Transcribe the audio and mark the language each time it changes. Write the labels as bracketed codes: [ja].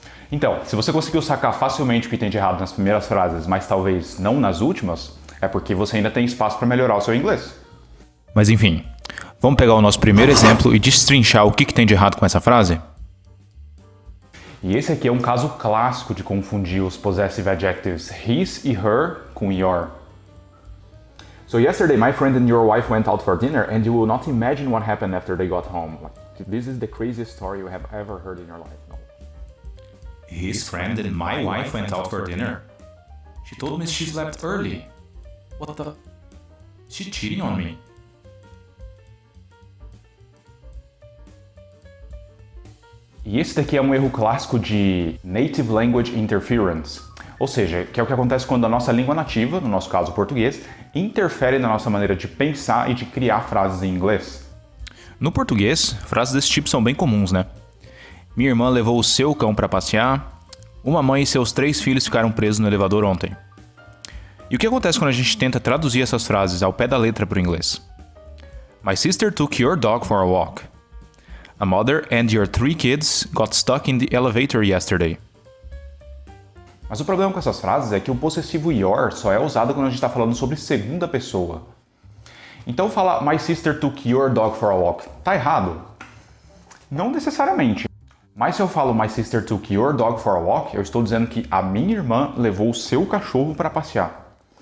[pt] Então, se você conseguiu sacar facilmente o que tem de errado nas primeiras frases, mas talvez não nas últimas, é porque você ainda tem espaço para melhorar o seu inglês. Mas enfim, vamos pegar o nosso primeiro exemplo e destrinchar o que tem de errado com essa frase? E esse aqui é um caso clássico de confundir os possessive adjectives his e her com your. [en] So yesterday my friend and your wife went out for dinner and you will not imagine what happened after they got home. Like, this is the craziest story you have ever heard in your life. No. His friend and my wife went out for dinner. She told me she slept early. What the? Is she cheating on me? [pt] E esse daqui é um erro clássico de native language interference. Ou seja, que é o que acontece quando a nossa língua nativa, no nosso caso o português, interfere na nossa maneira de pensar e de criar frases em inglês. No português, frases desse tipo são bem comuns, né? Minha irmã levou o seu cão para passear. Uma mãe e seus 3 filhos ficaram presos no elevador ontem. E o que acontece quando a gente tenta traduzir essas frases ao pé da letra para o inglês? [en] My sister took your dog for a walk. A mother and your 3 kids got stuck in the elevator yesterday. [pt] Mas o problema com essas frases é que o possessivo your só é usado quando a gente está falando sobre segunda pessoa. Então falar [en] my sister took your dog for a walk, [pt] tá errado? Não necessariamente. Mas se eu falo [en] my sister took your dog for a walk, [pt] eu estou dizendo que a minha irmã levou o seu cachorro para passear.